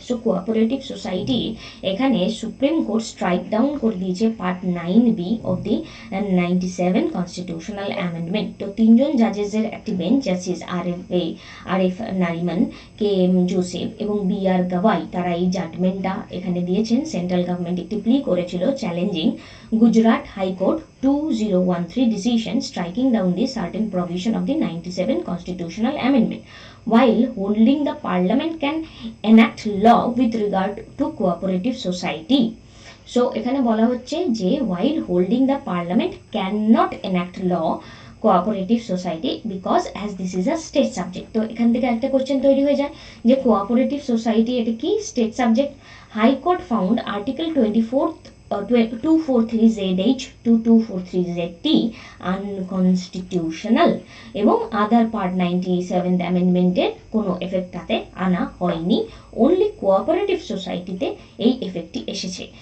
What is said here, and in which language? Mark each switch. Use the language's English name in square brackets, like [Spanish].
[Bangla] So cooperative society এখানে supreme court strike down করে দিয়েছে part 9B of the 97 constitutional amendment. তো তিনজন জাজেসের একটি bench, justice RF Nariman, K M Joseph এবং BR গাওয়াই, তারা এই জাজমেন্টটা এখানে দিয়েছেন। [English] central government [Bangla] একটি প্লি করেছিল [English] Challenging Gujarat High Court 2013 decision striking down the certain provision of the 97 constitutional amendment, while holding the parliament can enact law with regard to cooperative society. So [Bangla] এখানে বলা হচ্ছে যে [English] while holding the parliament cannot enact law cooperative society because as this is a state subject. [Bangla] তো এখান থেকে একটা question তৈরি হয়ে যায় যে কোঅপারেটিভ সোসাইটি এটা কি state subject. High court found article 243ZH to 243ZT unconstitutional এবং আদার পার্ট 97th অ্যামেন্ডমেন্টের কোনো এফেক্ট তাতে আনা হয়নি, অনলি কোঅপারেটিভ সোসাইটিতে এই এফেক্টটি এসেছে।